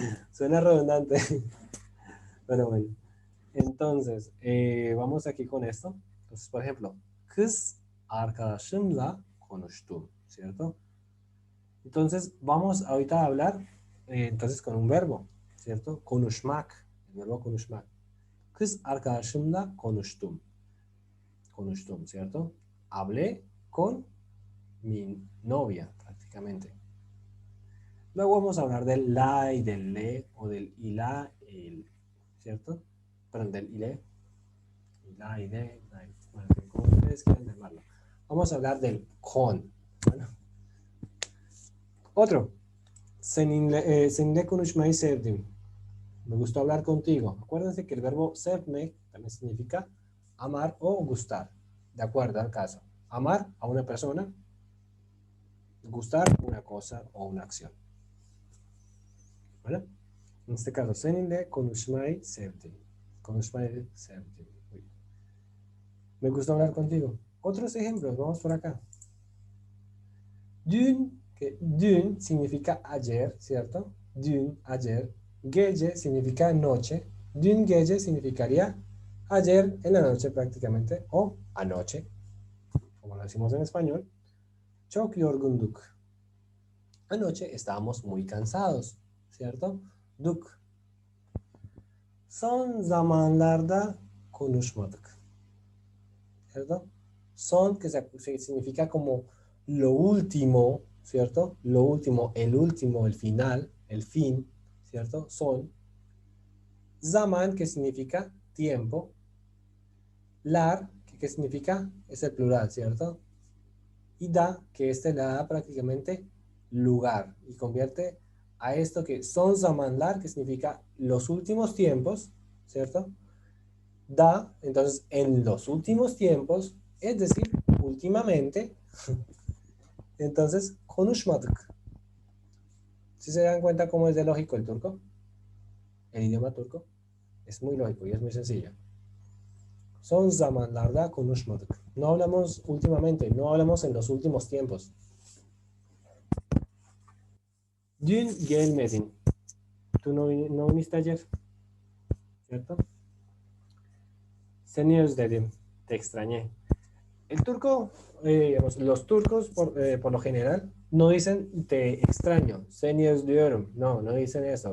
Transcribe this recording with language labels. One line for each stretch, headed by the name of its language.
Spanish: Suena redundante. Pero bueno. Entonces, vamos aquí con esto. Entonces, por ejemplo,
Turkish: kız arkadaşımla konuştum,
Spanish: ¿cierto? Entonces, vamos ahorita a hablar entonces con un verbo, ¿cierto?
Turkish: Konuşmak,
Spanish: el verbo
Turkish: konuşmak. Kız arkadaşımla konuştum. Konuştum, ¿cierto?
Spanish: Hablé con mi novia, prácticamente. Luego vamos a hablar del la y del le, o del ila, el, ¿cierto? Perdón, del ile, ila, ile, bueno, como ustedes quieran llamarlo. Vamos a hablar del con. Bueno. Otro.
Turkish: Seninle konuşmayı sevdim.
Spanish: Me gustó hablar contigo. Acuérdense que el verbo sevmek también significa amar o gustar, de acuerdo al caso. Amar a una persona, gustar una cosa o una acción. ¿Vale? En este caso,
Turkish: seninle konuşmayı sevdim. Konuşmayı sevdim.
Spanish: Me gustó hablar contigo. Otros ejemplos, vamos por acá. Dün que dün significa ayer, ¿cierto? Dün, ayer. Gece significa noche. Dün gece significaría ayer en la noche prácticamente, o anoche, como lo decimos en español.
Turkish: Çok yorgunduk.
Spanish: Anoche estábamos muy cansados, ¿cierto?
Turkish: Duk. Son zamanlarda konuşmadık.
Spanish: ¿Cierto? Son, que significa como lo último, ¿cierto? Lo último, el final, el fin, ¿cierto? Son. Zaman, que significa tiempo. Lar, que significa, es el plural, ¿cierto? Y da, que le da prácticamente lugar y convierte a esto que son zamanlar, que significa los últimos tiempos, ¿cierto? Da, entonces, en los últimos tiempos, es decir, últimamente, entonces, konuşmadık. ¿Sí se dan cuenta cómo es de lógico el turco? El idioma turco es muy lógico y es muy sencillo.
Turkish: Son zamanlarda konuşmadık.
Spanish: No hablamos últimamente, no hablamos en los últimos tiempos.
Turkish: Dün gelmedin.
Spanish: Tú no viniste ayer, ¿cierto?
Turkish: Seni özledim.
Spanish: Te extrañé. El turco, digamos, los turcos por lo general no dicen te extraño,
Turkish: seni özlüyorum.
Spanish: No, no dicen eso.